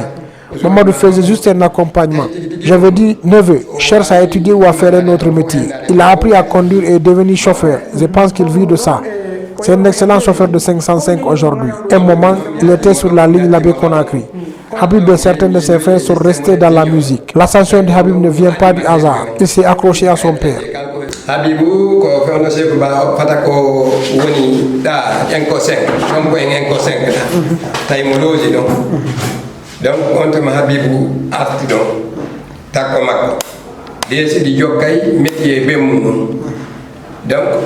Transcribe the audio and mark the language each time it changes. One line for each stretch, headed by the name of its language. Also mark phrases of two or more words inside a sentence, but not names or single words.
French: Mamadou faisait juste un accompagnement. J'avais dit, neveu, cherche à étudier ou à faire un autre métier. Il a appris à conduire et est devenu chauffeur. Je pense qu'il vit de ça. C'est un excellent chauffeur de 505 aujourd'hui. Un moment, il était sur la ligne Labé-Conakry. Habib et certains de ses frères sont restés dans la musique. L'ascension de Habib ne vient pas du hasard. Il s'est accroché à son père.
Fula: Habibou ko fewno Sekou Ba fatako woni da enko 5 comme ko enko 5 tay mo loji donc on to Habibou arti takko makko desi di jokkay métier be mum donc